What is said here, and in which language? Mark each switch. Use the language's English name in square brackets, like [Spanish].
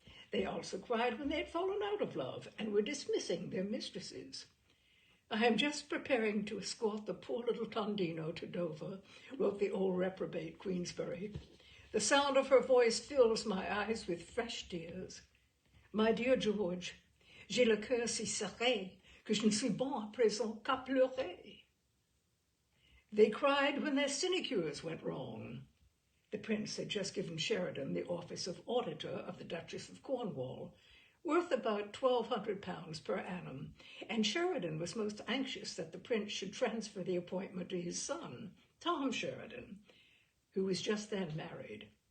[English] They also cried when they had fallen out of love and were dismissing their mistresses. "I am just preparing to escort the poor little Tondino to Dover," wrote the old reprobate Queensberry. "The sound of her voice fills my eyes with fresh tears. My dear George, [French] j'ai le cœur si serré que je ne suis bon à présent qu'à pleurer." [English] They cried when their sinecures went wrong. The Prince had just given Sheridan the office of Auditor of the Duchess of Cornwall, worth about £1,200 per annum, and Sheridan was most anxious that the Prince should transfer the appointment to his son, Tom Sheridan, who was just then married.